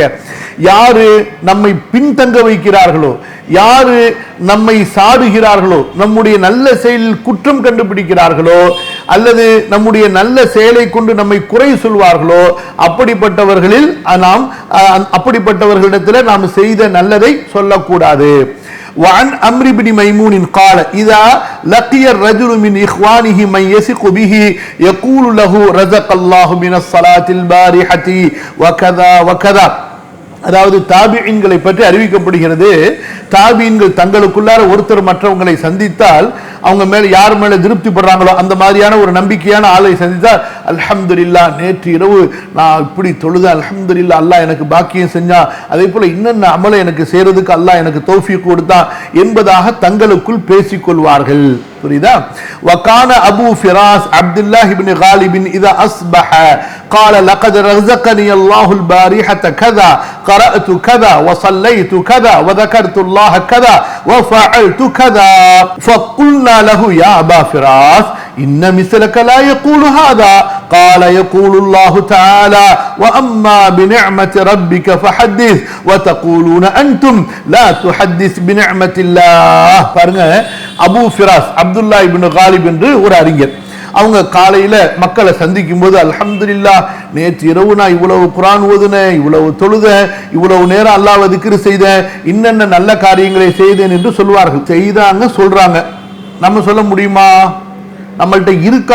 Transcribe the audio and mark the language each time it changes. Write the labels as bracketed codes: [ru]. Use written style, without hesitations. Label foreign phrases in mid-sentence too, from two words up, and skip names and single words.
[ta] யாரு நம்மை பின்தங்க வைக்கிறார்களோ, யாரு நம்மை சாடுகிறார்களோ, நம்முடைய நல்ல செயலில் குற்றம் கண்டுபிடிக்கிறார்களோ அல்லது நம்முடைய நல்ல செயலை கொண்டு நம்மை குறை சொல்வார்களோ அப்படிப்பட்டவர்களில் நாம் அப்படிப்பட்டவர்களிடத்தில் நாம் செய்த நல்லதை சொல்லக்கூடாது. [ar] وعن عمرو بن ميمون قال إذا لقي الرجل من إخوانه من يثق به يقول له رزق الله من الصلاة البارحة وكذا وكذا [ta] அதாவது தாபியின்களை பற்றி அறிவிக்கப்படுகிறது. தாபியின்கள் தங்களுக்குள்ளார ஒருத்தர் மற்றவங்களை சந்தித்தால் அவங்க மேல யார் மேல திருப்தி படுறாங்களோ அந்த மாதிரியான ஒரு நம்பிக்கையான ஆளை சந்தித்தால் அல்ஹம்துலில்லாஹ் நேற்று இரவு நான் இப்படி தொழுதேன், அல்ஹம்துலில்லாஹ் அல்லாஹ் எனக்கு பாக்கியம் செஞ்சா, அதே போல இன்னென்ன அமலை எனக்கு செய்யறதுக்கு அல்லாஹ் எனக்கு தௌஃபீக் கொடுத்தான் என்பதாக தங்களுக்குள் பேசிக் கொள்வார்கள். [ar] புரியுதா? وكان أبو فراس عبد الله بن غالب إذا أصبح قال لقد رزقني الله البارحة كذا قرأت كذا وصليت كذا وذكرت الله كذا وفعلت كذا فقلنا له يا أبا فراس إن مثلك لا يقول هذا قال يقول الله تعالى وأما بنعمة ربك فحدث وتقولون أنتم لا تحدث بنعمة الله. [ta] பாருங்க, அபூ ஃபிராஸ் அப்துல்லாஹ் இப்னு காலிப் என்று ஒரு அறிஞர். அவங்க காலையில மக்களை சந்திக்கும் போது அல்ஹம்துலில்லாஹ் நேற்று இரவு நான் இவ்வளவு குர்ஆன் ஓதுனேன், இவ்வளவு தொழுதேன், இவ்வளவு நேரம் அல்லாஹ்வை திக்ர் செய்தேன், இன்னென்ன நல்ல காரியங்களை செய்தேன் என்று சொல்வார்கள். செய்தாங்க, சொல்றாங்க. நம்ம சொல்ல முடியுமா? நம்மள்ட்ட இருக்கா?